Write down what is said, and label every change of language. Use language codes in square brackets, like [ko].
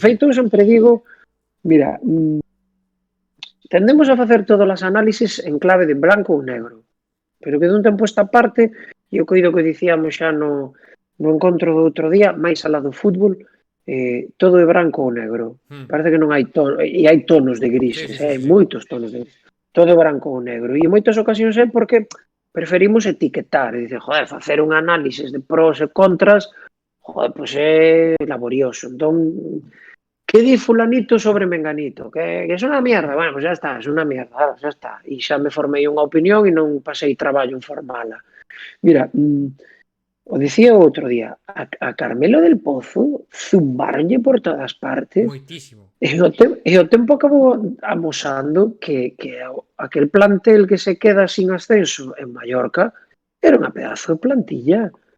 [gl] feito, eu sempre digo, mira, tendemos a facer todas as análisis en clave de branco ou negro, pero que dun tempo esta parte, e eu coido que dicíamos xa no encontro do outro día, máis alá do fútbol, todo é branco ou negro. Hmm. Parece que non hai tonos, e hai tonos de Sí, grises, sí, sí, hai sí, sí. moitos tonos de grises. Todo é branco ou negro. E en moitas ocasións é porque preferimos etiquetar, e dicer, joder, facer un análisis de pros e contras, joder, pois é laborioso. Entón, ¿qué di fulanito sobre menganito? [es] Que es una mierda. Bueno, pues ya está, es una mierda, ya está. [gl] E xa me formei unha opinión e non pasei traballo en formala. Mira, o dicía o outro día, a Carmelo del Pozo zumbaronlle por todas partes Moitísimo. e o tempo acabou amosando que aquel plantel que se queda sin ascenso en Mallorca era unha pedazo de plantilla.